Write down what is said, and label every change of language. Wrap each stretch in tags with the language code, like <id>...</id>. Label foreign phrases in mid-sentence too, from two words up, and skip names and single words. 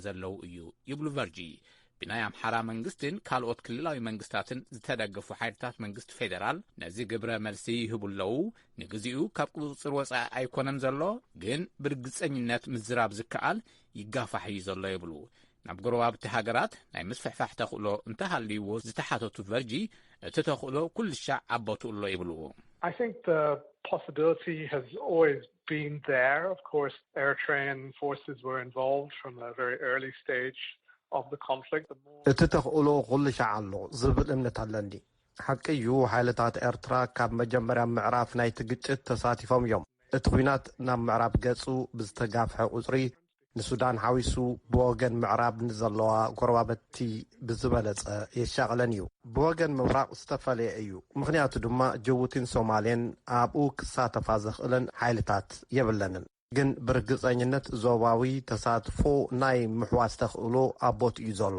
<ti>ዘለው እዩ ይብሉ ቨርጂ። ብናይ ኣምሓራ መንግስትን ካልኦት ክልላዊ መንግስታትን ዝተደገፉ ሓይልታት መንግስቲ ፌደራል ነዚ ግብረ መልሲ ይህቡ ኣለዉ። ንግዚኡ ካብ ቁፅፅር ወፃኢ ኣይኮነን ዘሎ፣ ግን ብርግፀኝነት ምዝራብ ዝከኣል ይጋፋሕ እዩ ዘሎ ይብሉ። ናብ ጎረባብቲ ሃገራት ናይ ምስፍሕፋሕ ተኽእሎ እንተሃልይዎ ዝተሓተቱ ቨርጂ እቲ ተኽእሎ ኩልሻ ዓበቱ ኣሎ ይብሉ።</ti> <en>I think the possibility has always been there. Of course, Eritrean forces were involved from a very early stage of the conflict.</en> <ti>እቲ ተኽእሎ ኩልሻ ኣሎ ዝብል እምነት ኣለኒ። ሓቂ እዩ ሓይልታት ኤርትራ ካብ መጀመርያ ምዕራፍ ናይቲ ግጭት ተሳቲፎም እዮም። እቲ ኩናት ናብ ምዕራብ ገጹ ብዝተጋፍሐ ቁፅሪ ንሱዳን ሓዊሱ ብወገን ምዕራብ ንዘለዋ ጎረባበቲ ብዝበለጸ የሻቕለን እዩ። ብወገን ምብራቕ ዝተፈለየ እዩ። ምኽንያቱ ድማ ጅቡቲን ሶማሌን ኣብኡ ክሳተፋ ዘኽእለን ሓይልታት የብለንን። ግን ብርግፀኝነት ዞባዊ ተሳትፎ ናይ ምሕዋስ ተኽእሎ ኣቦት እዩ ዘሎ።</ti>